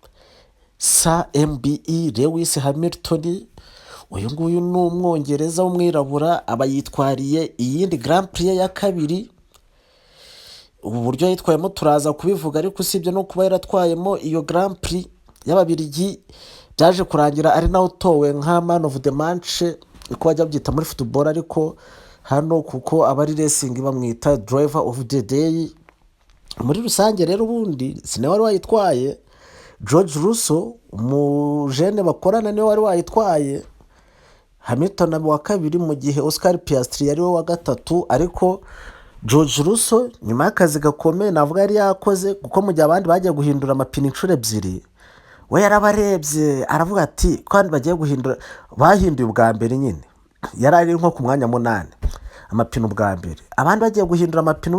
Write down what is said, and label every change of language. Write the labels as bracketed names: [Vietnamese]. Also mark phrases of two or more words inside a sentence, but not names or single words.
[Kinyarwanda] Sir MBE Lewis Hamilton, uyu nguyu ni umwongereza w'umwirabura, aba yitwariye iyindi Grand Prix ya kabiri. Ubu buryo yitwayemo turaza kubivuga, ariko usibye no kuba yaratwayemo iyo Grand Prix y'Ababiligi, byaje kurangira ari nawe utowe nka [English] man of the match, [Kinyarwanda] uko bajya byita muri football, ariko hano kuko abari racing bamwita [English] driver of the day. [Kinyarwanda] Muri rusange rero ubundi sine wari wayitwaye, George Russell umujene bakorana niwe wari wayitwaye, Hamilton wa kabiri, mu gihe Oscar Piastri yari we wa gatatu. Ariko George Russell nyuma y'akazi gakomeye navuga yari yakoze, kuko mu gihe abandi bagiye guhindura amapine inshuro ebyiri, we yarabarebye aravuga ati kandi bagiye guhindura, bahinduye ubwa mbere nyine yari ari nko ku mwanya 8 amapine ubwa mbere, abandi bagiye guhindura amapine.